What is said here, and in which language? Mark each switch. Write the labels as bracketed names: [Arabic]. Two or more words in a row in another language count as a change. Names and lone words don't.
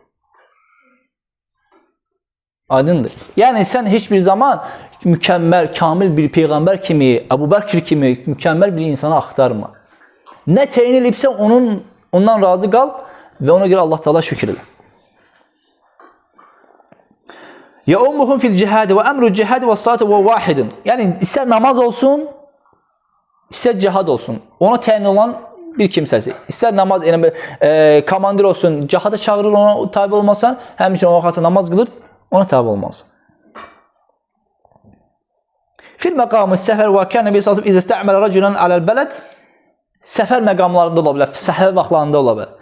[Azerbaijani] Aydındır. Yəni, sən heç bir zaman mükəmməl, kamil bir peyğəmbər kimi, Əbu Bəkir kimi mükəmməl bir insanı axtarma. Nə təyin edibsə, ondan razı qal və ona görə Allah Teala şükür elə. [Arabic] يَؤُمُّهُمْ فِي الْجِهَادِ وَأَمْرُ الْجِهَادِ وَالصَّلَاةِ وَوَاحِدٌ [Azerbaijani] Yəni, istər namaz olsun, istər cihad olsun. Ona təyin olan bir kimsəsi. İstər namaz, komandir olsun, cihada çağırır, ona tabi olmasan, həmçinin o vaxtda namaz qılır, ona tabi olmaz. [Arabic] في مقام السفر وكان النبي صلى الله عليه وسلم إذا استعمل رجلا على البلد [Azerbaijani] səfər məqamlarında ola bilər, səhər vaxtlarında ola bilər.